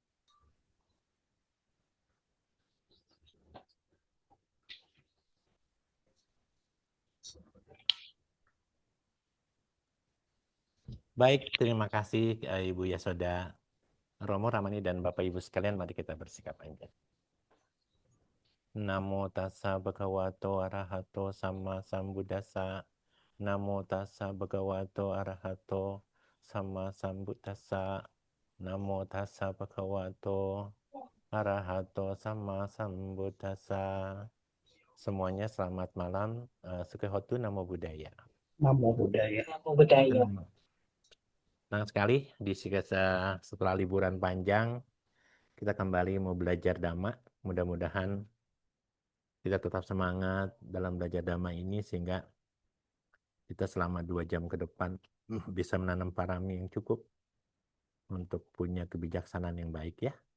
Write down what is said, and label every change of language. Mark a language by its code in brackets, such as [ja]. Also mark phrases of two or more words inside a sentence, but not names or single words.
[id] Baik, terima kasih Ibu Yasoda, Romo Ramani dan Bapak Ibu sekalian, mari kita bersikap panjang. [pi] Namo tassa bhagavato arahato sama sambuddhassa. Namo tassa bhagavato arahato sama sambuddhassa. Namo tassa bhagavato arahato sama sambuddhassa. [id] Semuanya selamat malam. [pi] Sukhotu Namo Buddhaya. Namo Buddhaya. Namo Buddhaya. [id] Senang sekali setelah liburan panjang kita kembali mau belajar Dhamma. Mudah-mudahan kita tetap semangat dalam belajar Dhamma ini sehingga kita selama 2 jam ke depan bisa menanam parami yang cukup untuk punya kebijaksanaan yang baik ya.